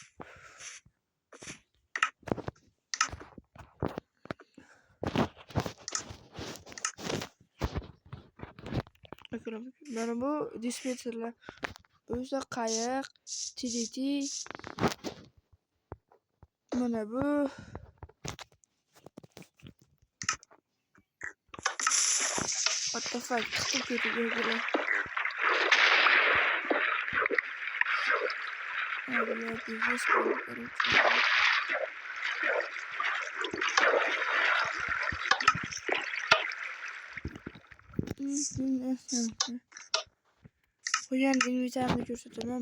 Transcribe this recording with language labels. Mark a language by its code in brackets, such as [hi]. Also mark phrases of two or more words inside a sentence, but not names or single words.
[uz] Mana bu dispenserlar. Bu esa qayiq, TDT. Mana bu [en] what the fuck? [uz] Chiqib ketdi. Bular biznes bo'lib qaraychi. Qo'ygan inventarni ko'rsataman.